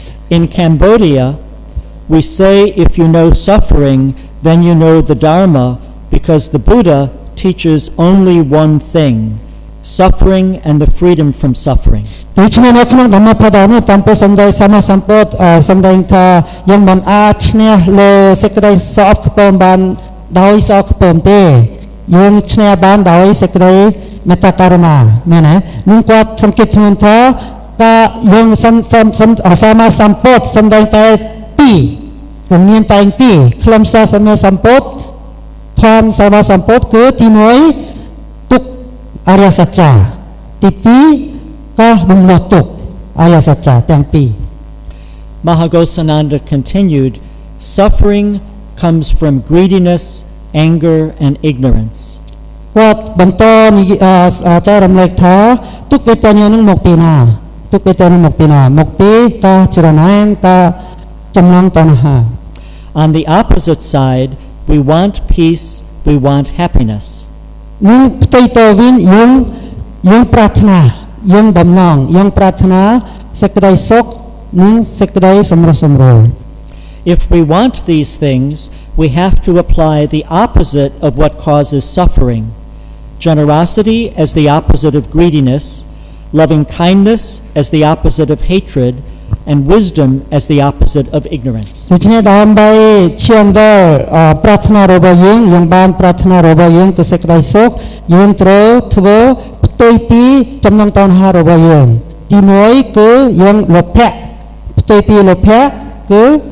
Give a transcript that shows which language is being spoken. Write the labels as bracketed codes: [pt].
[en] In Cambodia, we say if you know suffering, then you know the Dharma, because the Buddha teaches only one thing, suffering and the freedom from suffering. [km] ដូច្នេះនៅក្នុងធម្មបទនោះតាមព្រះសម្ដែងសម្មាសម្ពុទ្ធសម្ដែងថាយើងមិនអាចឈ្នះលើសេចក្តីសោកខ្ពើមបានដោយសោកខ្ពើមទេយើងឈ្នះបានដោយសេចក្តីមេត្តាករុណាមែនទេនឹងគាត់សង្កេតធ្ងន់ថាការយើងសម្មាសម្ពុទ្ធសម្ដែងតែពីររំមានតែពីរខ្លឹមសារសម្មាសម្ពុទ្ធធម៌សម្មាសម្ពុទ្ធគឺទី1ទុក្ខអរិយសច្ចទី2ការដំណោះទុក្ខអរិយសច្ចទាំងពីរ [en] Mahagosananda continued, suffering comes from greediness, anger, and ignorance. [km] គាត់បន្តចែករំលែកថាទុក្ខវេទនានឹងមកពីណាទុក្ខវេទនាមកពីណាមកពីការច្រណែនការចំណងតណ្ហា [en] On the opposite side, we want peace, we want happiness. [km] នឹងផ្ទុយទៅវិញយើងប្រាថ្នាយើងបំណងយើងប្រាថ្នាសេចក្តីសុខនិងសេចក្តីសម្រុះសម្រួល [en] If we want these things, we have to apply the opposite of what causes suffering. Generosity as the opposite of greediness, loving kindness as the opposite of hatred, and wisdom as the opposite of ignorance. [km] ដូច្នេះដើម្បីឈានដល់ប្រាថ្នារបស់យើងបានប្រាថ្នារបស់យើងគឺសេចក្តីសុខយើងត្រូវធ្វើផ្ទុយពីចំណងតណ្ហារបស់យើងទី1គឺយើងលោភៈផ្ទុយពីលោភៈគឺ